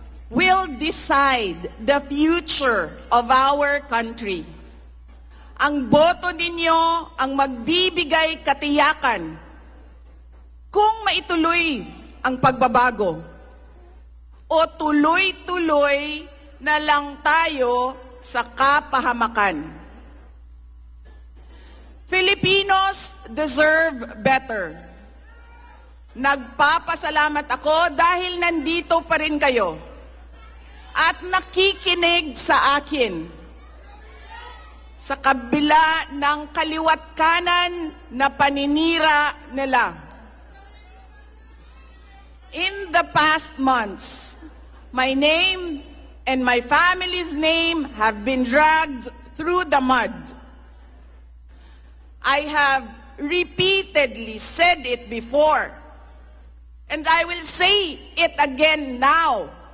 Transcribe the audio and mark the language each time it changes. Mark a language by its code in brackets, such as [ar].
[en] will decide the future of our country. [tl] Ang boto ninyo ang magbibigay katiyakan kung maituloy ang pagbabago o tuloy-tuloy na lang tayo sa kapahamakan. [en] Filipinos deserve better. [tl] Nagpapasalamat ako dahil nandito pa rin kayo at nakikinig sa akin sa kabila ng kaliwat kanan na paninira nila. [en] In the past months, my name and my family's name have been dragged through the mud. I have repeatedly said it before, and I will say it again now.